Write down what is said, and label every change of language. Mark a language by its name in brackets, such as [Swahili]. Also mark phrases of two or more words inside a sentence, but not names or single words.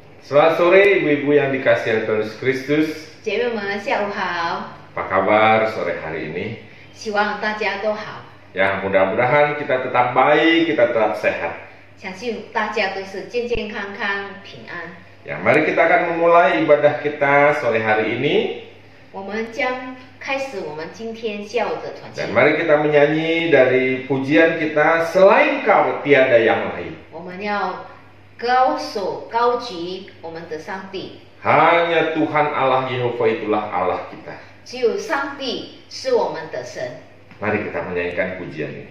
[Indonesian] Selamat sore ibu-ibu yang dikasihi Tuhan Yesus Kristus. [Chinese] 姐妹们，下午好， [Indonesian] Apa kabar sore hari ini? [Chinese] 希望大家都好， [Indonesian] Ya, mudah-mudahan kita tetap baik, kita tetap sehat. [Chinese] 相信大家都是健健康康、平安。 [Indonesian] Ya, mari kita akan memulai ibadah kita sore hari ini. [Chinese] 我们将开始我们今天下午的团契 [Indonesian] Dan，mari kita menyanyi dari pujian kita, selain Kau tiada yang lain. [Chinese] 我们要高手高举我们的上帝， [Indonesian] Hanya Tuhan Allah Yehova itulah Allah kita. [Chinese] 只有上帝是我们的神。 [Indonesian] Mari kita menyanyikan pujian ini.